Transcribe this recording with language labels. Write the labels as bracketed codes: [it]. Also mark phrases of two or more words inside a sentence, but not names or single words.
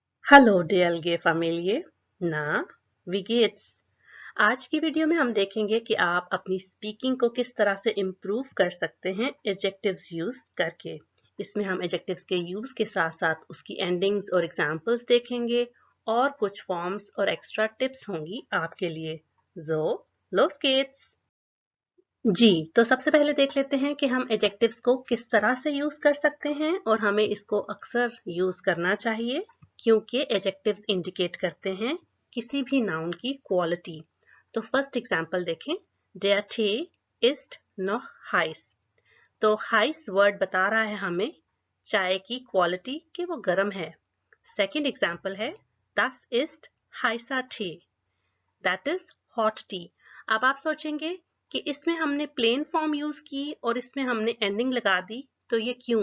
[hi] हेलो DLG फैमिली ना [de] wie geht's? [hi] आज की वीडियो में हम देखेंगे कि आप अपनी स्पीकिंग को किस तरह से इम्प्रूव कर सकते हैं [en] adjectives use [hi] करके। इसमें हम एडजेक्टिव्स के यूज के साथ साथ उसकी एंडिंग्स और एग्जांपल्स देखेंगे और कुछ फॉर्म्स और [en] extra tips [hi] होंगी आपके लिए। [de] जो los geht's? [hi] जी, तो सबसे पहले देख लेते हैं कि हम एडजेक्टिव्स को किस तरह से यूज कर सकते हैं और हमें इसको अक्सर यूज करना चाहिए क्योंकि एडजेक्टिव्स इंडिकेट करते हैं किसी भी नाउन की क्वालिटी। तो [en] first example [hi] देखें, [de] Der Tee ist noch heiß। [hi] तो heiß वर्ड बता रहा है हमें चाय की क्वालिटी कि वो गर्म है। [en] second example [hi] है [de] Das ist heißer Tee, [en] that is hot tea. [hi] अब आप सोचेंगे कि इसमें हमने [en] plain form use [hi] की और इसमें हमने एंडिंग लगा दी, तो ये क्यों?